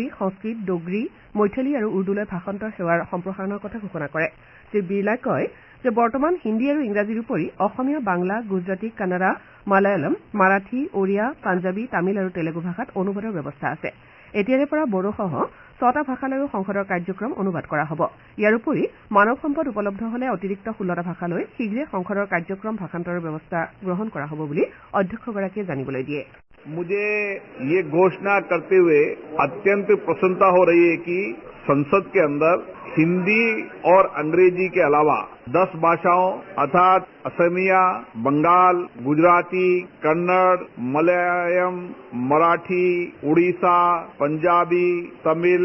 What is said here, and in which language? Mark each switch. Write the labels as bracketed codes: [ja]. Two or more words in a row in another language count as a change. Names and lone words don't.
[as] সংস্কৃত ডোগৰী মৈথিলী আৰু উৰ্দুলৈ ভাষান্তৰ সেৱাৰ সম্প্ৰসাৰণৰ কথা ঘোষণা কৰে শ্ৰী বিৰলাই কয় যে বৰ্তমান হিন্দী আৰু ইংৰাজীৰ উপৰি অসমীয়া বাংলা গুজৰাটী কানাড়া মালায়ালম মাৰাঠী ওড়িয়া পাঞ্জাবী তামিল আৰু তেলেগু ভাষাত অনুবাদৰ ব্যৱস্থা আছে এতিয়াৰে পৰা বড়োসহ ৬টা ভাষালৈও সংসদৰ কাৰ্যক্ৰম অনুবাদ কৰা হ'ব ইয়াৰ উপৰি মানৱ সম্পদ উপলব্ধ হলে অতিৰিক্ত ১৬টা ভাষালৈ শীঘ্ৰে সংসদৰ কাৰ্যক্ৰম ভাষান্তৰৰ ব্যৱস্থা গ্ৰহণ কৰা হ'ব বুলি অধ্যক্ষগৰাকীয়ে জানিবলৈ দিয়ে [hi] मुझे ये घोषणा करते हुए अत्यंत प्रसन्नता हो रही है कि संसद के अंदर हिंदी और अंग्रेजी के अलावा 10 भाषाओं अर्थात असमिया बंगाल गुजराती कन्नड़ मलयालम मराठी उड़ीसा पंजाबी तमिल